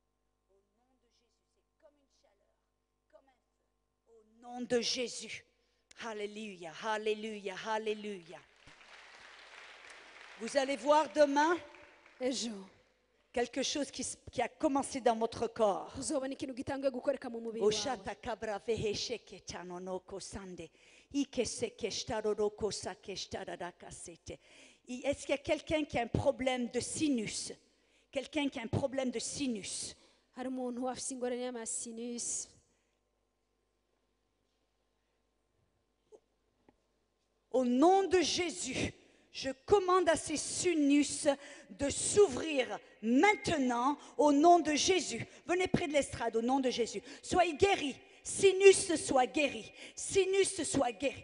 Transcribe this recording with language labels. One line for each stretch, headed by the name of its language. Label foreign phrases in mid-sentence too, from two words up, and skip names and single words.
French: Au nom de Jésus, c'est comme une chaleur, comme un feu. Au nom de Jésus. Alléluia, alléluia, alléluia. Vous allez voir demain ejo quelque chose qui a commencé dans votre corps.
Rundi: uzobona ikintu gitanguye gukoreka mu mubiri wawe. Oshata kabra vehesheke tanonoko sande. Ikeseke shtaroroko sakeshtararaka sete.
French: Est-ce qu'il y a quelqu'un qui a un problème de sinus? Quelqu'un qui a un problème de sinus?
Rundi: hari umuntu afite ingorane y'amasinus.
French: Au nom de Jésus, je commande à ces sinus de s'ouvrir maintenant au nom de Jésus. Venez près de l'estrade au nom de Jésus. Soyez guéris. Sinus soit guéri. Sinus soit guéri.